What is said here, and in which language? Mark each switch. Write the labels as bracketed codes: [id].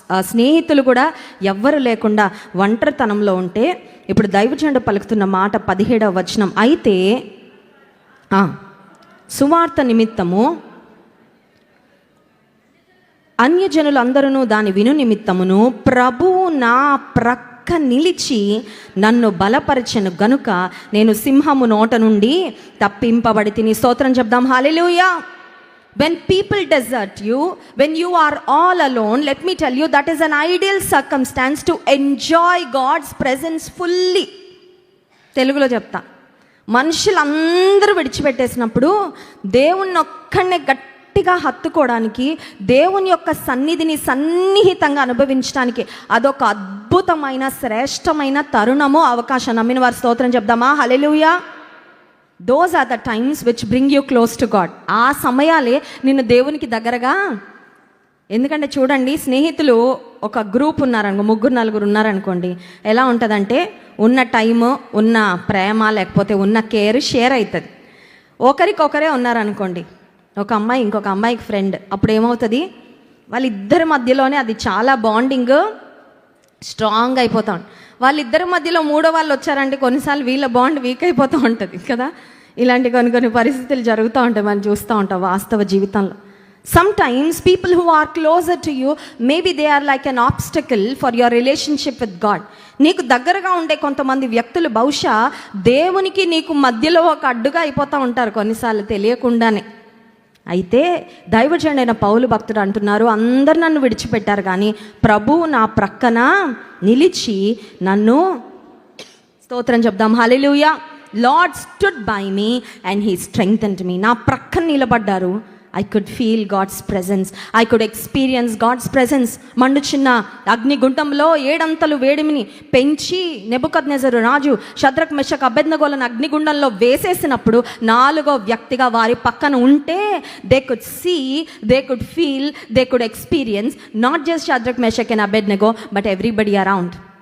[te] స్నేహితులు కూడా ఎవ్వరు లేకుండా ఒంటరితనంలో ఉంటే ఇప్పుడు దైవజనుడు పలుకుతున్న మాట 17వ వచనం, అయితే సువార్త నిమిత్తము అన్యజనులందరూ దాని విను నిమిత్తమును ప్రభువు నా ప్రక్క నిలిచి నన్ను బలపరచెను గనుక నేను సింహము నోట నుండి తప్పింపబడి తిని. స్తోత్రం చెప్దాం. హల్లెలూయా. [en] When people desert you, when you are all alone, let me tell you, that is an ideal circumstance to enjoy God's presence fully. [te] తెలుగులో చెప్తా, మనుషులందరూ విడిచిపెట్టేసినప్పుడు దేవుణ్ణి ఒక్కడనే గట్టిగా హత్తుకోవడానికి, దేవుని యొక్క సన్నిధిని సన్నిహితంగా అనుభవించడానికి అదొక అద్భుతమైన శ్రేష్టమైన తరుణము, అవకాశం. నమ్మిన వారి స్తోత్రం చెప్దామా? హల్లెలూయా. [en] Those are the times which bring you close to God. [te] ఆ సమయాలే నిన్ను దేవునికి దగ్గరగా. ఎందుకంటే చూడండి, స్నేహితులు ఒక గ్రూప్ ఉన్నారనుకో, 3-4 ఉన్నారనుకోండి, ఎలా ఉంటుందంటే ఉన్న టైము, ఉన్న ప్రేమ, లేకపోతే ఉన్న కేర్ షేర్ అవుతుంది. ఒకరికొకరే ఉన్నారనుకోండి, ఒక అమ్మాయి ఇంకొక అమ్మాయికి ఫ్రెండ్, అప్పుడు ఏమవుతుంది, వాళ్ళిద్దరి మధ్యలోనే అది చాలా బాండింగ్ స్ట్రాంగ్ అయిపోతా ఉంటుంది. వాళ్ళిద్దరి మధ్యలో మూడో వాళ్ళు వచ్చారంటే కొన్నిసార్లు వీళ్ళ బాండ్ వీక్ అయిపోతూ ఉంటుంది కదా. ఇలాంటి కొన్ని పరిస్థితులు జరుగుతూ ఉంటాయి, మనం చూస్తూ ఉంటాం వాస్తవ జీవితంలో. [en] Sometimes people who are closer to you, maybe they are like an obstacle for your relationship with God. [te] నీకు దగ్గరగా ఉండే కొంతమంది వ్యక్తులు బహుశా దేవునికి నీకు మధ్యలో ఒక అడ్డుగా అయిపోతూ ఉంటారు కొన్నిసార్లు తెలియకుండానే. అయితే దైవజనుడైన పౌలు భక్తుడు అంటున్నారు, అందరు నన్ను విడిచిపెట్టారు కానీ ప్రభువు నా ప్రక్కన నిలిచి నన్ను, స్తోత్రం చెప్దాం, హల్లెలూయా. [en] Lord stood by me and he strengthened me. [te] నా ప్రక్కన నిలబడ్డారు. [en] I could feel God's presence. I could experience God's presence. [te] మండుచున్న అగ్నిగుండంలో 7 అంతలు వేడిమిని పెంచి నెబుకద్నెజరు రాజు షద్రక్ మెషక్ అబేద్నెగోలను అగ్నిగుండంలో వేసేసినప్పుడు 4వ వ్యక్తిగా వారి పక్కన ఉంటే [en] they could see, they could feel, they could experience not just [te] Shadrach Meshach and Abednego [en] but everybody around.